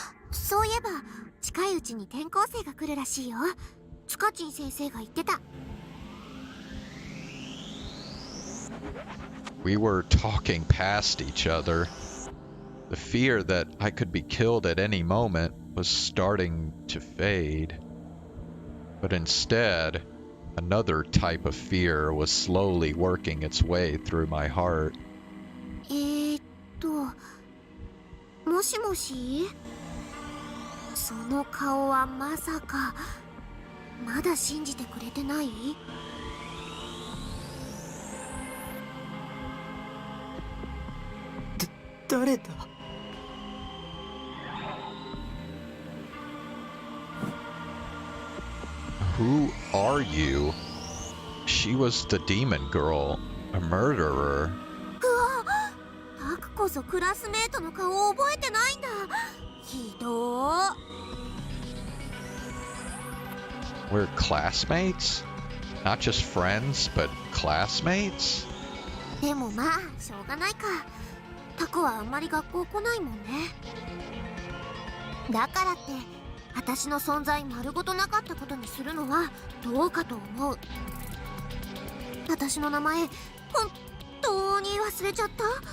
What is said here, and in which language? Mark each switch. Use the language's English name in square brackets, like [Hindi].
[Japanese] そういえば近いうちに転校生が来るらしいよ。スカチン先生が言ってた。 [English] We were talking past each other. The fear that I could be killed at any moment was starting to fade. But instead, another type of fear was slowly working its way through my heart. [Japanese] もしもし？その顔はまさか、まだ信じてくれてない？誰だ [English] ？Who are you? She was the demon girl, a murderer. [Japanese] タクこそクラスメートの顔を覚えてないんだ。ひどー。 [English] We're classmates? Not just friends, but classmates? [Japanese] でもまあ、しょうがないか。タクはあんまり学校来ないもんね。だからって、私の存在丸ごとなかったことにするのはどうかと思う。私の名前、本当に忘れちゃった？